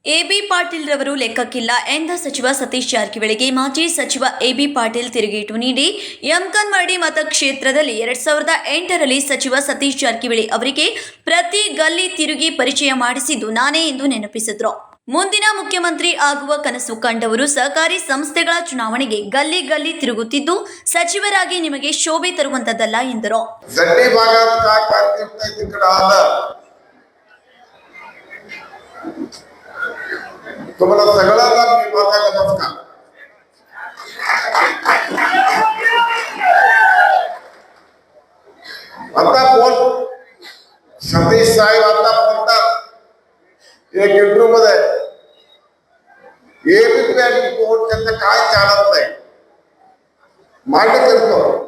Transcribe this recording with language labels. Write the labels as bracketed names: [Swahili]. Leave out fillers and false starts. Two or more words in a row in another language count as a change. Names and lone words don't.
[Kannada] ಎಬಿ ಪಾಟೀಲ್ ರವರು ಲೆಕ್ಕಕ್ಕಿಲ್ಲ ಎಂದ ಸಚಿವ ಸತೀಶ್ ಜಾರಕಿಹೊಳಿಗೆ ಮಾಜಿ ಸಚಿವ ಎಬಿ ಪಾಟೀಲ್ ತಿರುಗೇಟು ನೀಡಿ ಯಮಕನಮರಡಿ ಮತಕ್ಷೇತ್ರದಲ್ಲಿ 2008ರಲ್ಲಿ ಸಚಿವ ಸತೀಶ್ ಜಾರಕಿಹೊಳಿ ಅವರಿಗೆ ಪ್ರತಿ ಗಲ್ಲಿ ತಿರುಗಿ ಪರಿಚಯ ಮಾಡಿಸಿದ್ದು ನಾನೇ ಎಂದು ನೆನಪಿಸಿದ್ರು. ಮುಂದಿನ ಮುಖ್ಯಮಂತ್ರಿ ಆಗುವ ಕನಸು ಕಂಡವರು ಸಹಕಾರಿ ಸಂಸ್ಥೆಗಳ ಚುನಾವಣೆಗೆ ಗಲ್ಲಿ ಗಲ್ಲಿ ತಿರುಗುತ್ತಿದ್ದು ಸಚಿವರಾಗಿ ನಿಮಗೆ ಶೋಭೆ ತರುವಂತದ್ದಲ್ಲ ಎಂದರು. [Marathi] तुम्हाला सगळ्यांना मी माझा नमस्कार. आता बोल सतीश साहेब आता बोलतात एक इंटरव्ह्यू मध्ये एबीपी कोण त्यांना काय चालत नाही मान्य करतो.